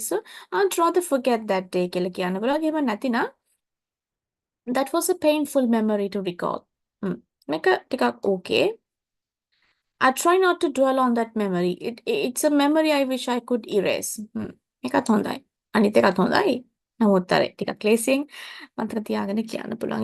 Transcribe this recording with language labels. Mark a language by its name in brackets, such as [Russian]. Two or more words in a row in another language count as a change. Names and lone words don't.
[English] So I'd rather forget that day. [Sinhala] කියලා කියන්න පුළුවන්. එහෙම නැතිනම් [English] that was a painful memory to recall. [Sinhala] මේක ටිකක් okay. [English] I try not to dwell on that memory. It's a memory I wish I could erase. [Sinhala] මේකත් හොඳයි. අනිත් එකත් හොඳයි. නමුත් අර ටිකක් ලේසියෙන් මතක තියාගෙන කියන්න පුළුවන්.